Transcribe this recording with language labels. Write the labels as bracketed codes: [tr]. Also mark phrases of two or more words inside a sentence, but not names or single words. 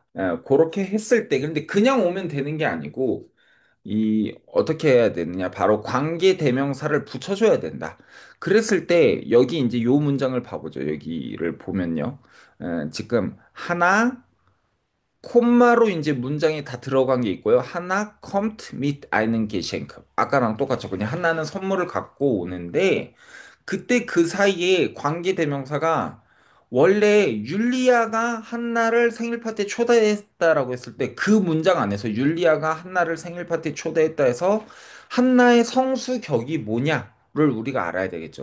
[ko] 그렇게 했을 때 근데 그냥 오면 되는 게 아니고 이 어떻게 해야 되느냐? 바로 관계 대명사를 붙여줘야 된다. 그랬을 때 여기 이제 요 문장을 봐보죠. 여기를 보면요. 지금 하나 콤마로 이제 문장이 다 들어간 게 있고요. [de] 하나 kommt mit einem Geschenk. [ko] 아까랑 똑같죠. 그냥 하나는 선물을 갖고 오는데 그때 그 사이에 관계대명사가 원래 율리아가 한나를 생일 파티에 초대했다라고 했을 때 그 문장 안에서 율리아가 한나를 생일 파티에 초대했다 해서 한나의 성수격이 뭐냐를 우리가 알아야 되겠죠.